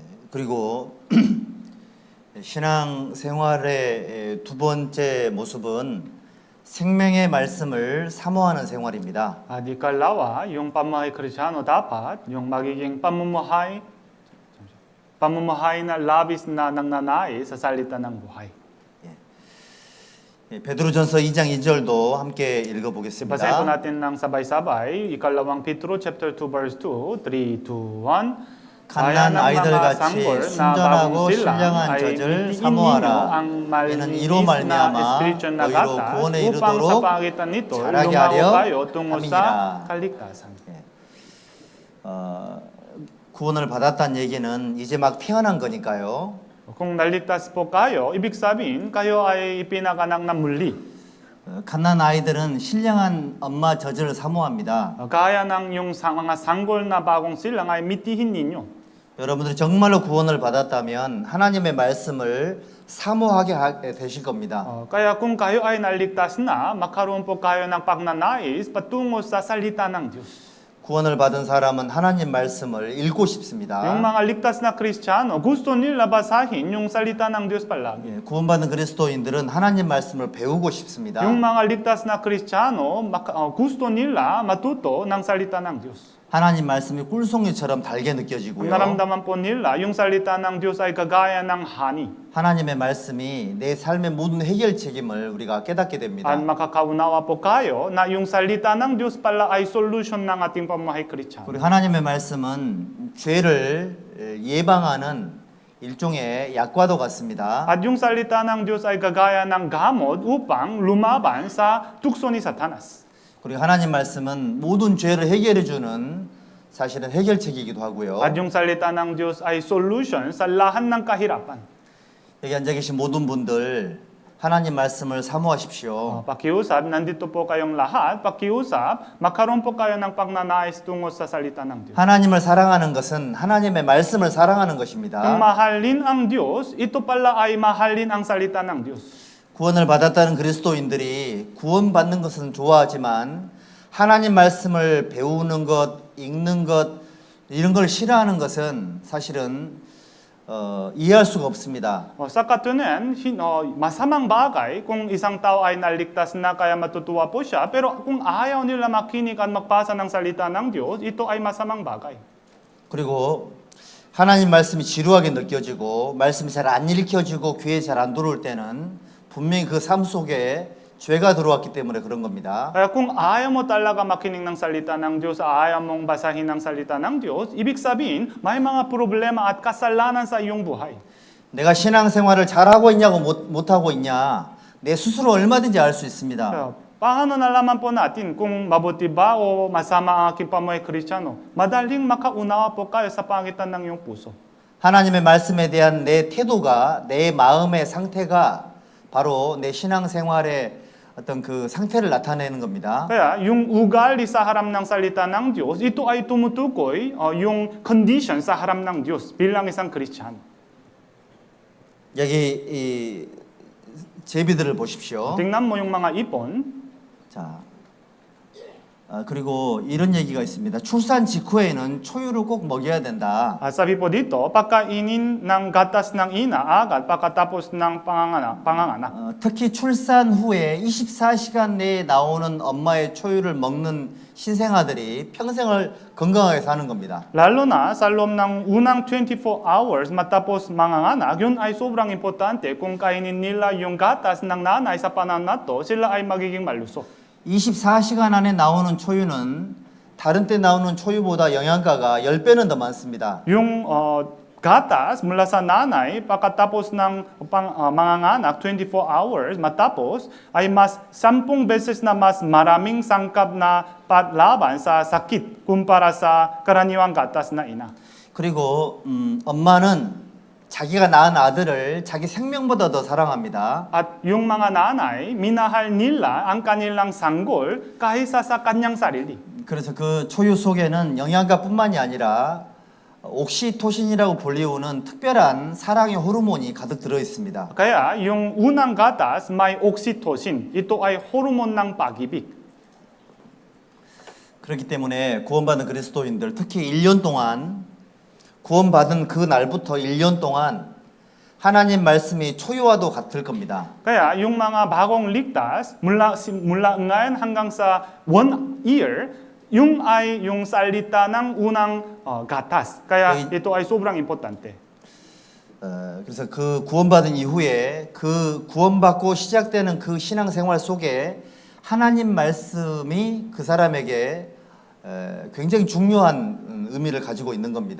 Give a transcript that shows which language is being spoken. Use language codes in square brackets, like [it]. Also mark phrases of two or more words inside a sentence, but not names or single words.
[ko] 그리고 신앙 생활의 두 번째 모습은 생명의 말씀을 사모하는 생활입니다. [tl] At ikalawa, yung pamumuhay Kristiyano dapat yung magiging pamumuhay na labis na nangnanais sa salita ng buhay. [ko] 베드로전서 2장 2절도 함께 [tl] Basahin po [ko] 읽어보겠습니다. [tl] natin ng sabay-sabay, ikalawang Petro chapter 2 verse 2, 3, 2, 1. [ko] 갓난 아이들 같이 순전하고 신령한 젖을 사모하라. 이는 이로 말미암아 너희로 구원에 이르도록 자라게 하려 함이니라. 구원을 받았다는 얘기는 이제 막 태어난 거니까요. [tl] Kung naligtas po kayo, ibig sabihin kayo ay ipinanganak na muli. [ko] 갓난 아이들은 신령한 엄마 젖을 사모합니다. [tl] Kaya ng yung mga sanggol na bagong silang ay mitihin ninyo. [ko] 여러분들이 정말로 구원을 받았다면 하나님의 말씀을 사모하게 되실 겁니다. [tl] Kaya kung kayo ay naligtas na, magkaroon po kayo ng pagnanais patungo sa salita ng Diyos. [ko] 구원을 받은 사람은 하나님 말씀을 읽고 싶습니다. [tl] Yung mga ligtas na Kristiyano, gusto nila basahin yung salita ng Diyos palagi. [ko] 구원받은 그리스도인들은 하나님 말씀을 배우고 싶습니다. [tl] Yung mga ligtas na Kristiyano, gusto nila matuto ng salita ng Diyos. [ko] 하나님 말씀이 꿀송이처럼 달게 느껴지고요. [tl] Naramdaman po nila yung salita ng Diyos ay kagaya ng honey. [ko] 하나님의 말씀이 내 삶의 모든 해결 책임을 우리가 깨닫게 됩니다. [tl] At makakaunawa po kayo na yung salita ng Diyos pala ay solution ng ating pamumuhay Kristiyano. [ko] 그리고 하나님의 말씀은 죄를 예방하는 일종의 약과도 같습니다. [tl] At yung salita ng Diyos ay kagaya ng gamot upang lumaban sa tukso ni Satanas. [ko] 그리고 하나님 말씀은 모든 죄를 해결해 주는 사실은 해결책이기도 하고요. [tl] At yung salita ng Diyos ay solution sa lahat ng kahirapan. [ko] 여기 앉아 계신 모든 분들 하나님 말씀을 사모하십시오. [tl] Pakiusap, nandito po kayong lahat, pakiusap, magkaroon po kayo ng pagnanais tungo sa salita ng Diyos. [ko] 하나님을 사랑하는 것은 하나님의 말씀을 사랑하는 [tl] Ang [ko] 것입니다. [tl] mahalin ang Diyos, ito pala ay mahalin ang salita ng Diyos. [ko] 구원을 받았다는 그리스도인들이 구원받는 것은 좋아하지만 하나님 말씀을 배우는 것, 읽는 것 이런 걸 싫어하는 것은 사실은 이해할 수가 없습니다. [tl] Sa katunayan, masamang bagay kung isang tao ay naligtas na kaya matutuwa po siya, pero kung ayaw nila makinig at magpasa ng salita ng Diyos, ito ay masamang bagay. [ko] 그리고 하나님 말씀이 지루하게 느껴지고 말씀이 잘 안 읽혀지고 귀에 잘 안 들어올 때는 분명히 그 삶 속에 죄가 들어왔기 때문에 그런 겁니다. [tl] Kaya kung ayaw mo talaga makinig ng salita ng Diyos, ayaw mong basahin ng salita ng Diyos, ibig sabihin, may mga problema at kasalanan sa iyong buhay. [ko] 내가 신앙생활을 잘하고 있냐고 못하고 있냐 내 스스로 얼마든지 알 수 있습니다. [tl] Kaya, paano nalaman po natin kung mabuti ba o masama ang aking pamumuhay Kristiyano? Madaling makaunawa po kayo sa pangitan ng iyong puso. [ko] 하나님의 말씀에 대한 내 태도가 내 마음의 상태가 바로 내 신앙생활의 어떤 그 상태를 나타내는 겁니다. [tl] Kaya yung ugali sa harap ng salita ng Diyos, ito ay tumutukoy yung condition sa harap ng Diyos bilang isang Kristiyano. [ko] 여기 이 제비들을 보십시오. [tl] Tingnan mo yung mga ipon. [ko] 자, 그리고 이런 얘기가 있습니다. 출산 직후에는 초유를 꼭 먹여야 된다. [tl] Sabi po dito, pagkainin ng gatas ng ina agad pagkatapos ng panganganak. [ko] 특히 출산 후에 24시간 내에 나오는 엄마의 초유를 먹는 신생아들이 평생을 건강하게 사는 겁니다. [tl] Lalo na sa loob ng unang 24 hours matapos manganganak, yun ay sobrang importante. Kung kainin nila yung gatas ng nanay sa panahon na to, sila ay magiging malusog. [ko] 24시간 안에 나오는 초유는 다른 때 나오는 초유보다 영양가가 10배는 더 많습니다. [tl] Yung gatas mula sa nanay pagkatapos ng manganganak 24 hours matapos ay mas 10 beses na mas maraming sangkap na patlaban sa sakit kumpara sa karaniwang gatas na ina. [ko] 그리고 엄마는 자기가 낳은 아들을 자기 생명보다 더 사랑합니다. [tl] At yung mga nanay, minahal nila ang kanilang sanggol kaysa sa kanyang sarili. [ko] 그래서 그 초유 속에는 영양가뿐만이 아니라 옥시토신이라고 불리우는 특별한 사랑의 호르몬이 가득 들어 있습니다. [tl] Kaya yung unang gatas may oxytocin. Ito ay hormone ng pag-ibig. [ko] 그렇기 때문에 구원받은 그리스도인들 특히 1년 동안 구원받은 그 날부터 1년 동안 하나님 말씀이 초유와도 같을 겁니다. [tl] Kaya yung mga bagong ligtas mula ngayon hanggang sa 1 year, yung ay yung salita ng unang gatas. Kaya ito ay sobrang importante. [ko] 그래서 그 구원받은 이후에 그 구원받고 시작되는 그 신앙생활 속에 하나님 말씀이 그 사람에게 굉장히 중요한 의미를 가지고 있는 겁니다.